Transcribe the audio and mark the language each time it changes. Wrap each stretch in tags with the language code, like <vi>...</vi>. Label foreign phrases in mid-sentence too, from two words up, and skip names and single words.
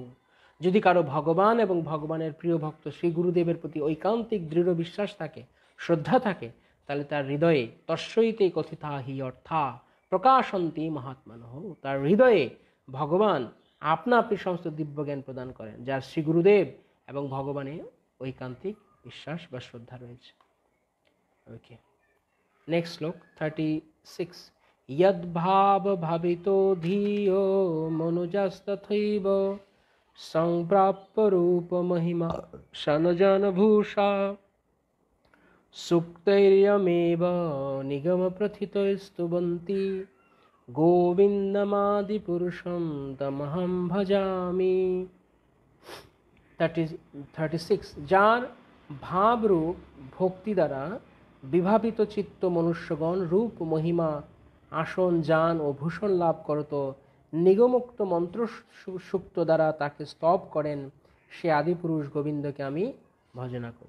<bn>যদি কারো ভগবান এবং ভগবানের প্রিয় ভক্ত শ্রী গুরুদেবের প্রতি ঐকান্তিক দৃঢ় বিশ্বাস থাকে, শ্রদ্ধা থাকে, তাহলে তার হৃদয়ে</bn> <sa>তস্যইতে কথিতা হি অর্থা প্রকাশন্তি মহাত্মানঃ।</sa> <bn>তার হৃদয়ে ভগবান আপনা আপনি সমস্ত দিব্য জ্ঞান প্রদান করেন, যার শ্রী গুরুদেব এবং ভগবানে ঐকান্তিক বিশ্বাস বা শ্রদ্ধা রয়েছে।</bn> <en>okay, next</en> <bn>শ্লোক 36।</bn> <sa>यद्भाव भावितो धियो मनुजस्तथैव संप्राप्य रूप महिमा सनजनभूषा सुक्तैर्यमेव निगम प्रथितैस्तुवन्ति गोविन्दमादिपुरुषं तमहं भजामि।</sa> <bn>36। যার ভাবরূপ ভক্তি দ্বারা বিভাবিত চিত্ত মনুষ্যগণ রূপ মহিমা আসন যান ও ভূষণ লাভ করত নিগমোক্ত মন্ত্র সুক্ত দ্বারা তাকে স্তব করেন, সে আদিপুরুষ গোবিন্দকে আমি ভজনা করি।</bn>